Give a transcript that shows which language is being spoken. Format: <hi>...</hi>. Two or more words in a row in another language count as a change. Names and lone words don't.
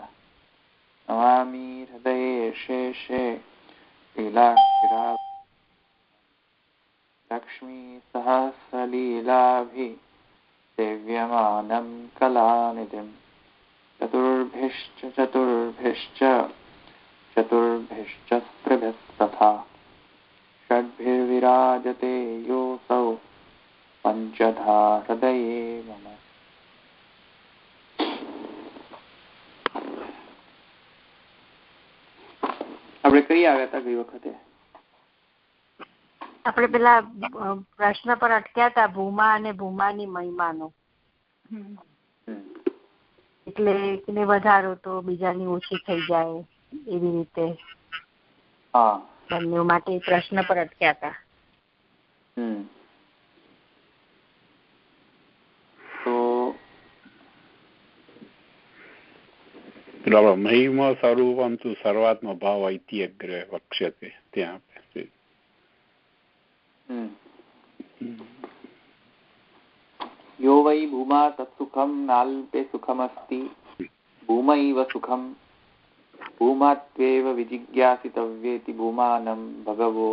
<sa>नमामि हृदये शेषे लीलाक्षिरा लक्ष्मीसहस्रलीलाभिः सेव्यमानं कलानिधिं चतुर्भिश्च षड्भिर्विराजते योऽसौ पञ्चधा हृदये मम।</sa> <gu>આપણે કઈ આવ્યા હતા ગઈ વખતે? આપણે પેલા પ્રશ્ન પર અટક્યા હતા ભૂમા અને ભૂમાની મહિમાનો. એટલે એકને વધારો તો બીજાની ઓછી થઈ જાય એવી રીતે બંને માટે પ્રશ્ન પર અટક્યા હતા.</gu> <sa>મહિમ સ્વરૂપમ તું સર્વાત્મ ભાવ ઇતિ અગ્રે વક્ષ્યતે.</sa> <gu>ત્યાં</gu> <sa>यो वै भूमा तत्सुखं नाल्पे सुखमस्ति भूमैव सुखं भूमात्वेव विजिज्ञासितव्येति भूमानं भगवो</sa>